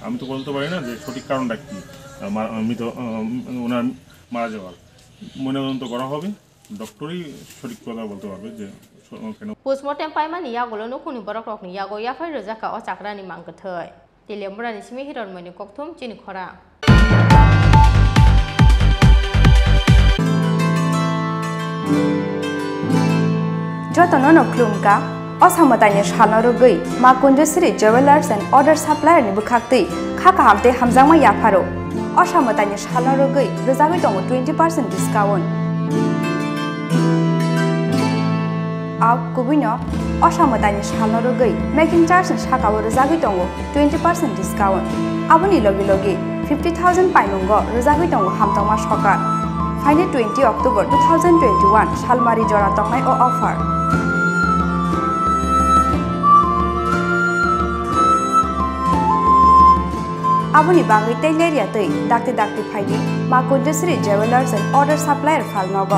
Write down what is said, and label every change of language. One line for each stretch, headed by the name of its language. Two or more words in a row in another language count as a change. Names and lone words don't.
Bangla: আমি তো বলতে পারি না যে সঠিক কারণটা কি ওনার মারা যাওয়ার। ময়নাতদন্ত করা হবে, ডক্টরই সঠিক কথা বলতে পারবে যে কেন।
Kok Borok: পোস্টমর্টেম পাইমানি ইয়াগলো নকুনি বরক রকনি ইয়াগো ইয়াফাই রজাকা ও চাকরানি মাংকথৈ তেলেমবরানি সিমি হিরন মনি ককথুম চিনি খরাং। Jotono no klumka osamatanya shalnorugui Mankkwthwi Jewelers and Other Supplier ni bukhakti khaka hamte hamjangma yafaro osamatanya shalnorugui rojabi tongo 20% discount. Ab kubino osamatanya shalnorugui
English: making charge
Kok Borok: and shakawo rojabi tongo 20% discount. Aboni logi 50,000 painungo rojabi tongo hamtangma shokar. Final 20 October 2021 Shalmari Jora Tongnai o offer. Aboni bangi taileria tei dakti phaidi Mankkwthwi Jewelers and Other Supplier Falnogo.